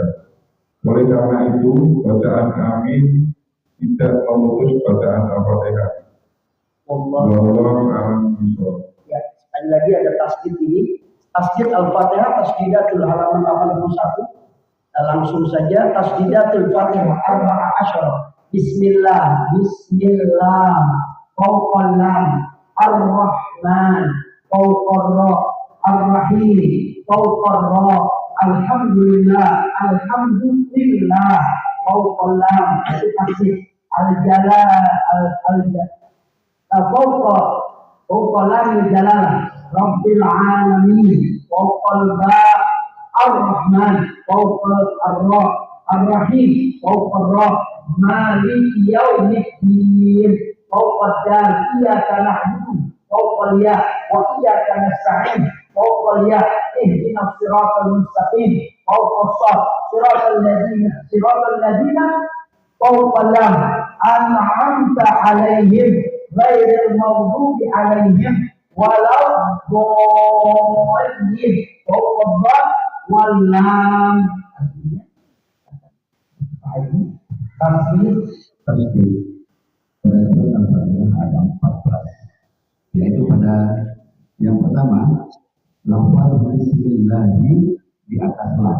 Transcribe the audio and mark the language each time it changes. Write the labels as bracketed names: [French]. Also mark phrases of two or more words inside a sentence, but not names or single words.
[Indonesian] Oleh karena itu, bacaan amin tidak memutus bacaan Al-Fatihah. [Arabic] والله أعلم بالصواب. [Indonesian] Ya, sekali lagi ada tasdid ini. [Arabic] تشديد الفاتحة، تشديدات [Indonesian] halaman 81. Langsung saja [Arabic] تشديدات الفاتحة أربعة عشر. بسم الله، بسم الله، فوق اللام, الرحمن، فوق الراء, الرحيم، فوق الراء، الحمد لله، الحمد لله، فوق اللام، itu تشديد الجلالة, فوق لام الجلالة، رب العالمين، فوق الباء, الرحمن، فوق الراء، الرحيم, فوق الراء, مالك يوم الدين، فوق الدال، إياك نعبد, فوق الياء، وإياك نستعين، فوق الياء, اهدنا الصراط المستقيم، فوق الصاد، صراط الذين، فوق اللام، أنعمت عليهم، غير المغضوب عليهم، ولا الضالين, فوق الدال، واللام. [Indonesian] Tasdid pada surat Al-Fatihah ada 14, yaitu pada yang pertama lafaz bismillah di atas lam,